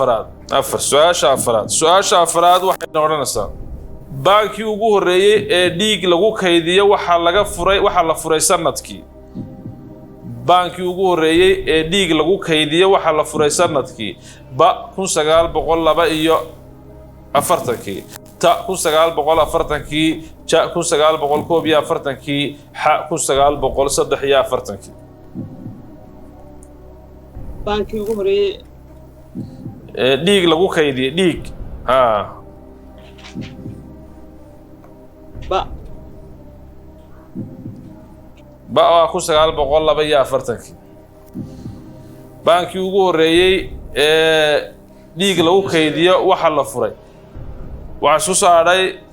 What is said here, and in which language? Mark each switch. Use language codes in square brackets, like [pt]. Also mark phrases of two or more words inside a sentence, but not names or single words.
[so] afaraad waxayna odhanaysaa baankii ugu horreeyey ee dhiig lagu kaydiyo waxaa la furay sanadkii baankii ugu horreeyey ee dhiig lagu kaydiyo waxaa la furay sanadkii ba 1940 ta 1940 ja 1941 xa 1943 baankii ugu horeeyay dhiig lagu kaydiyo dhiig ba waa 1942 baankii ugu horreeyey ee dhiig lagu kaydiyo waxaa la furay waxaa isku soo hadhay